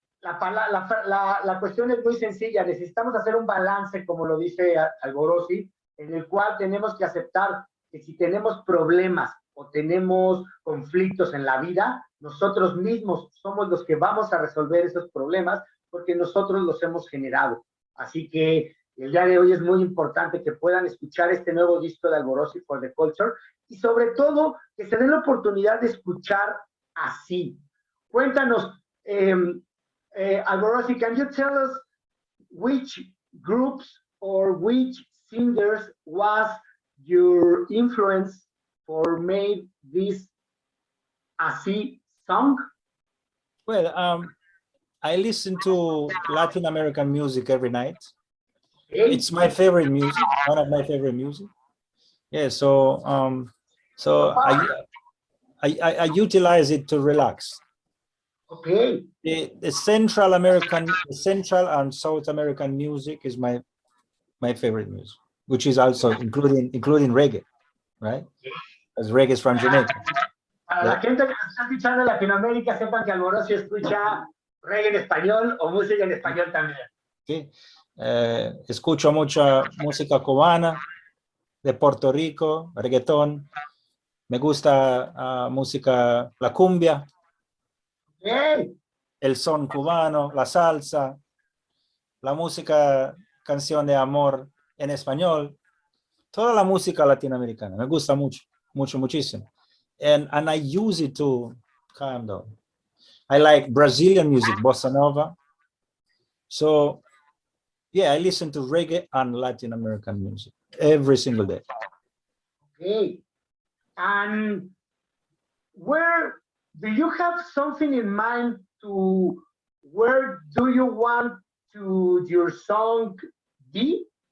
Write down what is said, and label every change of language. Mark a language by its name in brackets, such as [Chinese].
[Spanish] La cuestión es muy sencilla. Necesitamos hacer un balance, como lo dice Alborosie, en el cual tenemos que aceptar que si tenemos problemas o tenemos conflictos en la vida, nosotros mismos somos los que vamos a resolver esos problemas porque nosotros los hemos generado. Así que el día de hoy es muy importante que puedan escuchar este nuevo disco de Alborosie for the Culture y sobre todo que se den la oportunidad de escuchar así. Cuéntanos, [English] Alborosie, can you tell us which groups or which singers was your influence for made this así song? Well, I listen to Latin American music every night. Okay. It's my favorite music, one of my favorite music. Yeah, so I utilize it to relax. Okay. The Central and South American music is my favorite music, which is also including reggae, right? As reggae is from Jamaica. [Spanish] Para la gente que nos está escuchando en Latinoamérica, sepan que Alborosie escucha reggae en español o música en español también. Sí. Escucho mucha música cubana, de Puerto Rico, reggaetón. Me gusta música, la cumbia, el son cubano, la salsa, la música, canción de amor en español, toda la música latinoamericana. Me gusta mucho, muchísimo. [English] And I use it to calm down. I like Brazilian music, bossa nova. So, yeah, I listen to reggae and Latin American music every single day. Okay. And where do you have something in mind to where do you want to your song be?